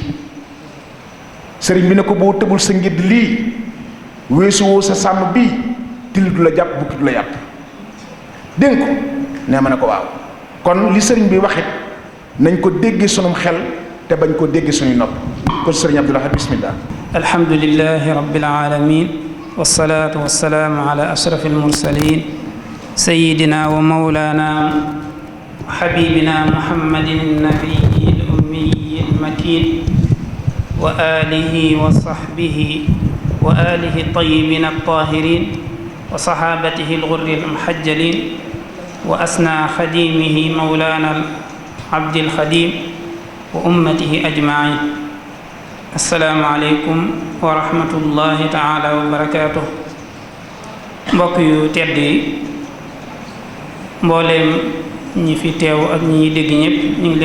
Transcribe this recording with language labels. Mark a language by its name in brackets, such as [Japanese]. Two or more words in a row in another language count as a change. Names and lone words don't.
[Wolof] sëriñ bi ne ko boo tëbul sa ngédd lii weesu woo sa sàmm bii till du la jàpp bukki du la yàpp. dégg ko nee ma ne ko waaw. kon li sëriñ bi waxit nañ ko déggee sunum xel te bañ ko déggee suñuy nopp. kon sëriñ Abdul Ahad bismillah. [Arabic] الحمد لله رب العالمين والصلاة والسلام على أشرف المرسلين سيدنا ومولانا وحبيبنا محمد النبي الأمي المكين وعلى آله وصحبه وآله الطيبين الطاهرين وصحابته الغر المحجلين وأسنى خادمه مولانا عبد الخديم وأمته أجمعين. السلام عليكم ورحمة الله تعالى وبركاته. [Wolof] Mbokk yu tedd yi, mbooleem ñi fi teew ak ñi dégg ñépp ñu ngi